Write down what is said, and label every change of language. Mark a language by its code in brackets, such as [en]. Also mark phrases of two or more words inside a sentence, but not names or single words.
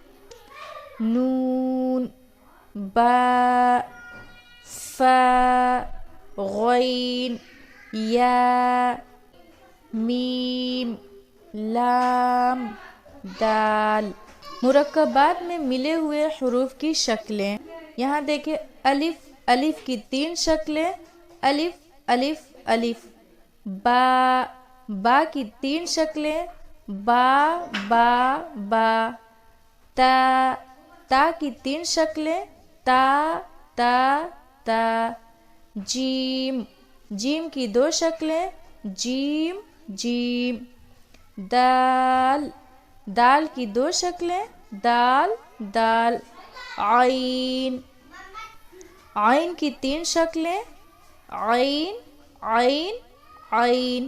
[ur] نون، با، فا، غین، یا، میم، لام، دال. مرکبات میں ملے ہوئے حروف کی شکلیں. یہاں دیکھیں الف، الف کی 3 شکلیں. الف، الف، الف. با، با کی 3 شکلیں. با، با، با. تا، تا کی 3 شکلیں. تا، تا، تا. جیم، جیم کی 2 شکلیں. جیم، جیم. دال، دال کی 2 شکلیں. دال، دال. عین، عین کی 3 شکلیں. عین، عین، عین.